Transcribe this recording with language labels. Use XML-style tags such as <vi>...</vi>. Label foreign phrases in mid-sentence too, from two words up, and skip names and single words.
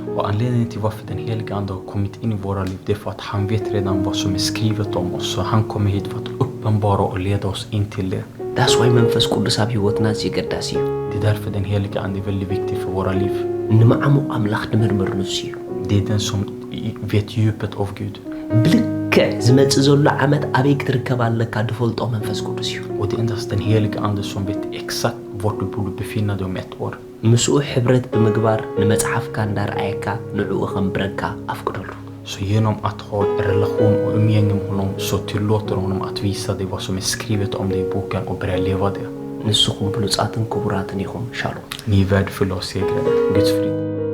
<sv>Och anledningen till varför den heliga ande har kommit in i våra liv, det är för att han vet redan vad som är skrivet om oss. Så han kommer hit för att uppenbara och leda oss in till det.</sv> <en>That's why</en> <ti>መንፈስ ቅዱስ ኣብ ህይወትና ዝገዳስ እዩ</ti> <sv>Det är därför den heliga ande är väldigt viktig för våra liv.</sv> <ti>ንመዓሙቕ ኣምላኽ ንምርምር ንሱ እዩ</ti> <sv>Det är den som vet djupet av Gud.</sv> <ti>ብልክ ዝመጽእ ዘሎ ዓመት ኣበይ ክትርከብ ኣለካ ድፈልጦ መንፈስ ቅዱስ እዩ</ti> <sv>Och det är endast den heliga ande som vet exakt vart du borde befinna dig om ett år.</sv> <ti>ምስኡ ሕብረት ብምግባር ንመጽሓፍካ እንዳርኣየካ ንዕኡ ኸምብረካ ኣፍቅደሉ</ti> <sv>Så genom att ha en relation och umgänge med honom så tillåter honom att visa dig vad som är skrivet om dig i boken och börja leva det.</sv> <ti>ንስኹም ብሉጻትን ክቡራትን ኢኹም ሻሎም</ti> <sv>Ni är värdefulla och segrade. Guds frid.</sv>